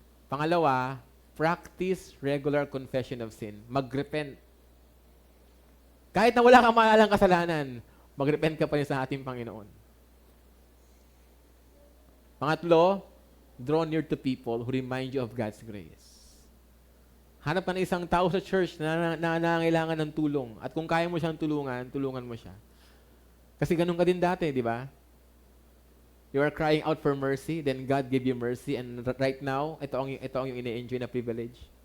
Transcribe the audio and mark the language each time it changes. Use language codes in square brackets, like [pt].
[en] Pangalawa, practice regular confession of sin. Mag-repent. [tl] Kahit na wala kang maalalang kasalanan, mag-repent ka pa rin sa ating Panginoon. [en] Pangatlo, draw near to people who remind you of God's grace. [tl] Hanap ka ng isang tao sa church na nangangailangan ng tulong. At kung kaya mo siyang tulungan mo siya. Kasi ganun ka din dati, di ba? [en] You are crying out for mercy, then God gave you mercy, and right now, ito ang yung ine-enjoy na privilege.